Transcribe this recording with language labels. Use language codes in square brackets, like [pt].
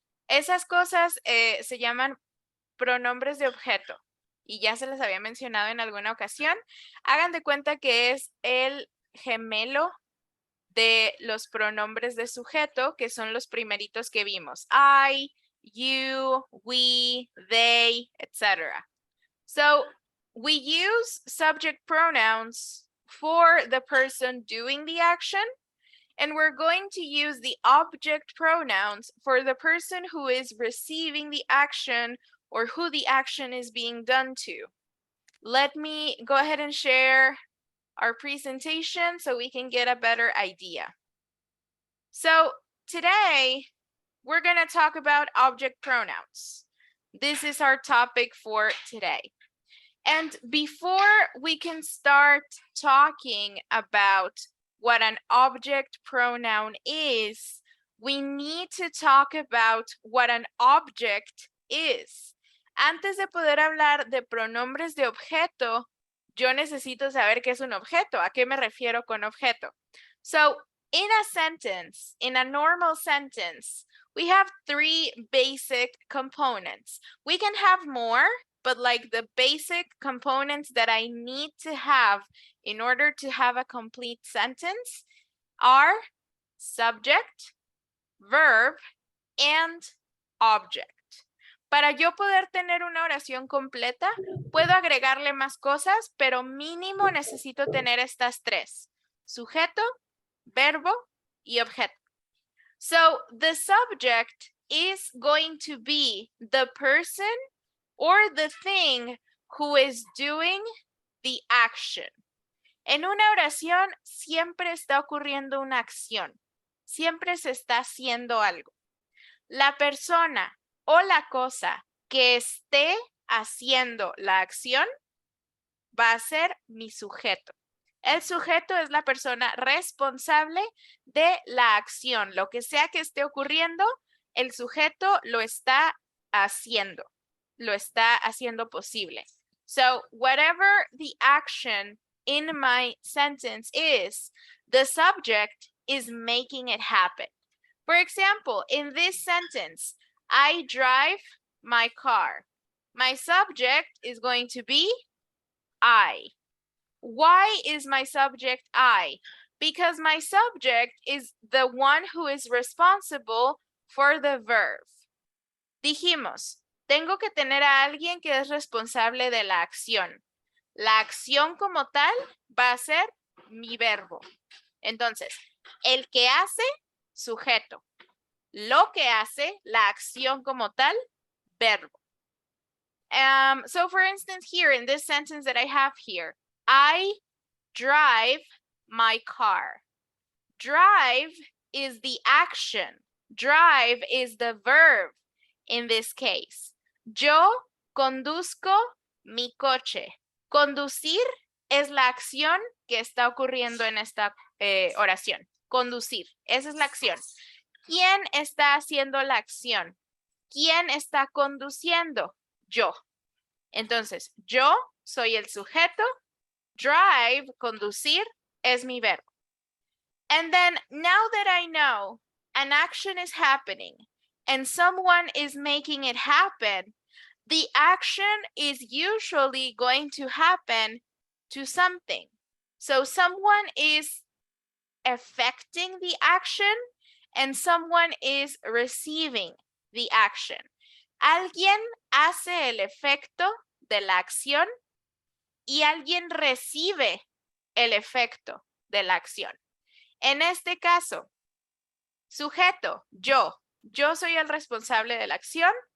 [es] Esas cosas se llaman pronombres de objeto. Y ya se les había mencionado en alguna ocasión. Hagan de cuenta que es el gemelo de los pronombres de sujeto, que son los primeritos que vimos. [en] I, you, we, they, etc. So we use subject pronouns for the person doing the action, and we're going to use the object pronouns for the person who is receiving the action or who the action is being done to. Let me go ahead and share our presentation so we can get a better idea. So today, we're going to talk about object pronouns. This is our topic for today. And before we can start talking about what an object pronoun is, we need to talk about what an object is. [es] Antes de poder hablar de pronombres de objeto, yo necesito saber qué es un objeto. ¿A qué me refiero con objeto? [en] So, in a sentence, in a normal sentence, we have three basic components. We can have more, but like the basic components that I need to have in order to have a complete sentence are subject, verb, and object. [es] Para yo poder tener una oración completa, puedo agregarle más cosas, pero mínimo necesito tener estas tres: sujeto, verbo, y objeto. [en] So the subject is going to be the person or the thing who is doing the action. [es] En una oración siempre está ocurriendo una acción. Siempre se está haciendo algo. La persona o la cosa que esté haciendo la acción va a ser mi sujeto. El sujeto es la persona responsable de la acción. Lo que sea que esté ocurriendo, el sujeto lo está haciendo. Lo está haciendo posible. [en] So whatever the action in my sentence is, the subject is making it happen. For example, in this sentence, I drive my car. My subject is going to be I. Why is my subject I? Because my subject is the one who is responsible for the verb. [es] Dijimos, tengo que tener a alguien que es responsable de la acción. La acción como tal va a ser mi verbo. Entonces, el que hace, sujeto. Lo que hace, la acción como tal, verbo. [en] So for instance, here in this sentence that I have here, I drive my car. Drive is the action. Drive is the verb in this case. [es] Yo conduzco mi coche. Conducir es la acción que está ocurriendo en esta oración. Conducir, esa es la acción. ¿Quién está haciendo la acción? ¿Quién está conduciendo? Yo. Entonces, yo soy el sujeto. Drive, conducir, es mi verbo. [en] And then, now that I know an action is happening and someone is making it happen, the action is usually going to happen to something. So someone is affecting the action and someone is receiving the action. [es] Alguien hace el efecto de la acción y alguien recibe el efecto de la acción. En este caso, sujeto, yo soy el responsable de la acción.